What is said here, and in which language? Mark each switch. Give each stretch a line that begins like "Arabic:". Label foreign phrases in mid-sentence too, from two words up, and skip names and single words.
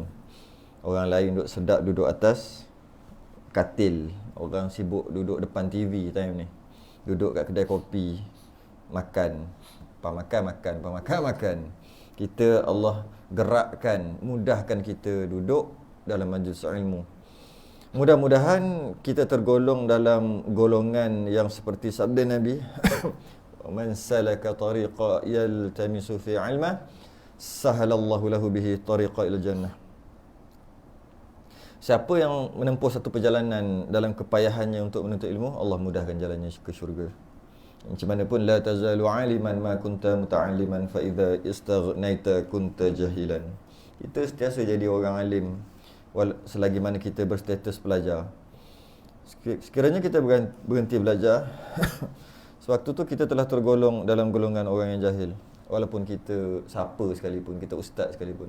Malay: Orang lain duduk sedap duduk atas katil, orang sibuk duduk depan TV time ni, duduk kat kedai kopi makan. Kita Allah gerakkan, mudahkan kita duduk dalam majlis ilmu. Mudah-mudahan kita tergolong dalam golongan yang seperti sabda Nabi,
Arabic: من سلك طريقا يلتمس فيه علما سهل الله له به طريقا إلى الجنة.
Malay: Siapa yang menempuh satu perjalanan dalam kepayahannya untuk menuntut ilmu, Allah mudahkan jalannya ke syurga. Macam mana pun,
Arabic: لا تزال عالما ما كنت متعلما فإذا استغنيت كنت جاهلا.
Malay: Kita sentiasa jadi orang alim selagi mana kita berstatus pelajar. Sekiranya kita berhenti belajar, sewaktu tu kita telah tergolong dalam golongan orang yang jahil. Walaupun kita siapa sekalipun, kita ustaz sekalipun.